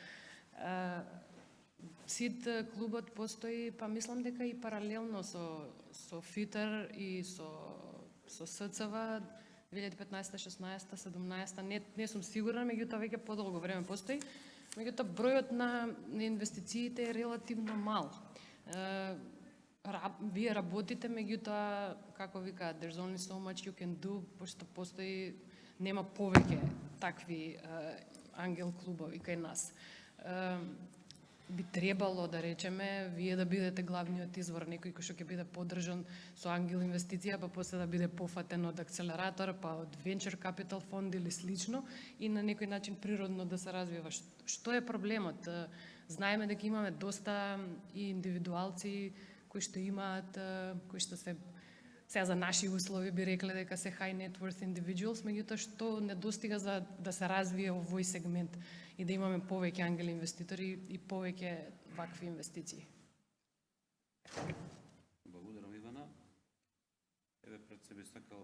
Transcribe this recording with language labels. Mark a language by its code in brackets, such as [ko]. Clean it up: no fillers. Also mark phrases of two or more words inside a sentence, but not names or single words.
[mk] СИД клубот постои, па мислам дека и паралелно со ФИТЕР и со СЦВ 2015, 16, 17, не сум сигурна, меѓутоа веќе подолго време постои. Меѓутоа бројот на инвестициите е релативно мал. Вие работите, меѓутоа, како викаат, [en] there's only so much you can do, [mk] пошто постои, нема повеќе такви ангел клубови кај нас. Би требало, да речеме, вие да бидете главниот извор, некој кој што ќе биде поддржан со ангел инвестиција, па после да биде пофатен од акцелератор, па од [en] venture capital [mk] фонд или слично, и на некој начин природно да се развива. Што е проблемот? Знаеме дека имаме доста и индивидуалци кои што имаат, кои што се сега за наши услови би рекле дека се [en] high net worth individuals, [mk] меѓутоа што недостига за да се развие овој сегмент и да имаме повеќе ангели инвеститори и повеќе вакви инвестиции. Благодарам, Ивана. Еве пред себе сакал